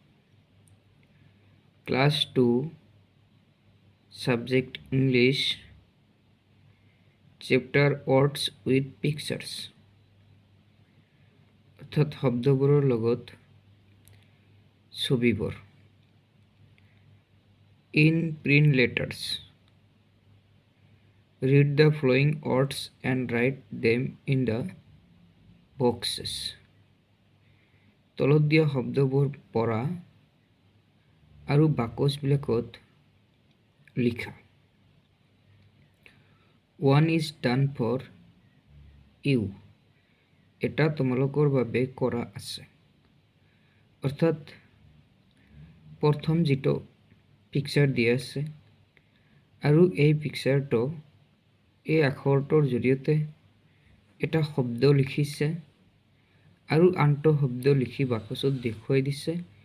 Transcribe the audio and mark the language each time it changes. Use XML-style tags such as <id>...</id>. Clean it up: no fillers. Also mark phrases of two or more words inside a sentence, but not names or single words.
<en>class 2 subject English chapter words with pictures</en> <as>অৰ্থাৎ শব্দবোৰৰ লগত ছবিবোৰ</as> <en>in print letters. Read the following words and write them in the boxes.</en> <as>তলত দিয়া শব্দবোৰ পঢ়া আৰু বাকচবিলাকত লিখা।</as> <en>One is done for you.</en> <as>এটা তোমালোকৰ বাবে কৰা আছে। অৰ্থাৎ প্ৰথম যিটো পিকচাৰ দিয়া আছে আৰু এই পিকচাৰটো এই আখৰটোৰ জৰিয়তে এটা শব্দ লিখিছে আৰু আনটো শব্দ লিখি বাকচত দেখুৱাই দিছে</as>